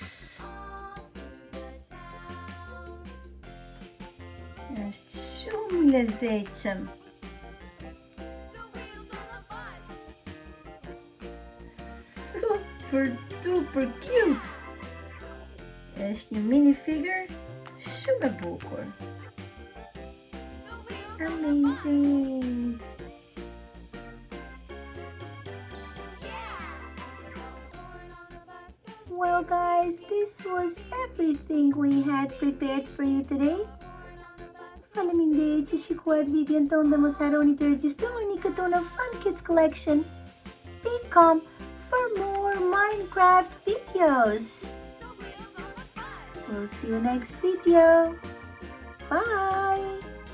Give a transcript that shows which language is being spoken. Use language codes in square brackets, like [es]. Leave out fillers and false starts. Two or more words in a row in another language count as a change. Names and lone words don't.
[sq] Është shumë i lezetshëm. [en] Super duper cute. [sq] Është një [en] mini figure [sq] shumë e bukur. [en] Amazing. Well guys, this was everything we had prepared for you today. [sq] Faleminderit që shikuat videon tonë dhe mos harroni të regjistroni këtu në funkidscollection.com [en] for more Minecraft videos. We'll see you next video. Bye!